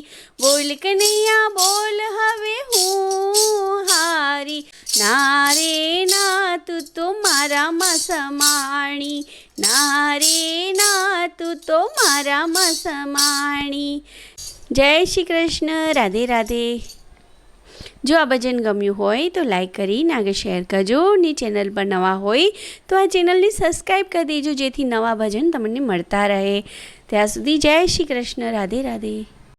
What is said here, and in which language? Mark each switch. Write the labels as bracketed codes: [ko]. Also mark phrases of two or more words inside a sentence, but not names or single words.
[gu] બોલ કન્હૈયા બોલ, હવે હું હારી। ના રે ના તું તો મારામાં સમાણી। ના રે ના તું તો મારામાં સમાણી। જય શ્રી કૃષ્ણ। રાધે રાધે। જો આ ભજન गम्યું હોય તો લાઈક કરીને આગળ શેર કરજો ને ચેનલ પર નવા હોય તો આ ચેનલને સબસ્ક્રાઈબ કરી દેજો જેથી નવા ભજન તમને મળતા રહે। ત્યાં સુધી જય શ્રી કૃષ્ણ। રાધે રાધે।